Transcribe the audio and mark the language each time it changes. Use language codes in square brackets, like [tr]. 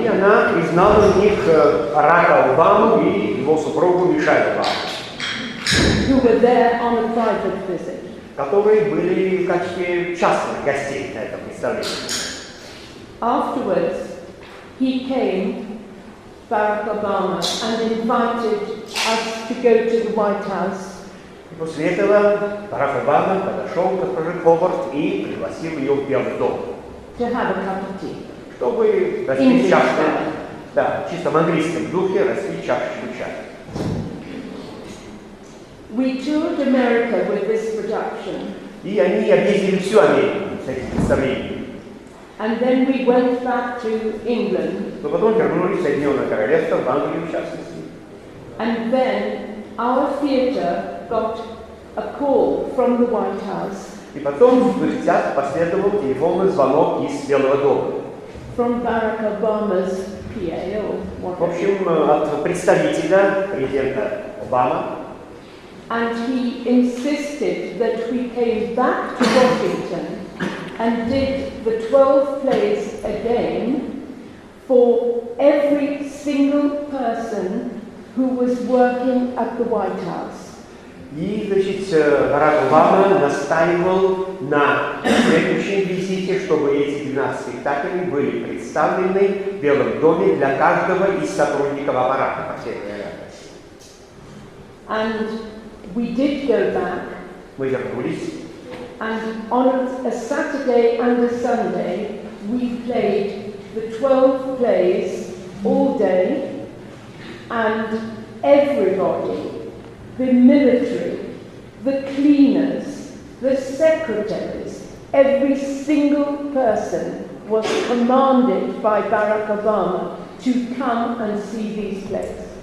[ru] И она признала в них Барака Обаму и его супругу Мишель Обаму, [en] who were there on a private visit. [ru] которые были в качестве частных гостей на этом представлении. [en] Afterwards, he came, Barack Obama, and invited us to go to the White House. [ru] И после этого Барак Обама подошел к госпоже Говард и пригласил ее в Белый дом, [en] To have a cup of tea. [ru] чтобы распить чашку, да, чисто в английском духе, распить чашечку чая. [en] We toured America with this production. [ru] И они объездили всю Америку с этим представлением. [en] And then we went back to England. [ru] Но потом вернулись в Соединенное Королевство, в Англию в частности. [en] And then our theatre got a call from the White House. [ru] И потом в их театр последовал телефонный звонок из Белого дома. [en] From Barack Obama's PA or [ru] В [en] whatever. [ru] общем, от представителя президента Обама. [en] And he insisted that we came back to Washington and did the 12 plays again for every single person who was working at the White House. [ru] И, значит, Барак Обама настаивал на следующем визите, чтобы эти 12 спектаклей были представлены в Белом доме для каждого из сотрудников аппарата, по всей вероятности. [en] And we did go back. [ru] Мы вернулись. [en] And on a Saturday and a Sunday, we played the 12 plays all day, and everybody, the military, the cleaners, the secretaries, every single person was commanded by Barack Obama to come and see these plays.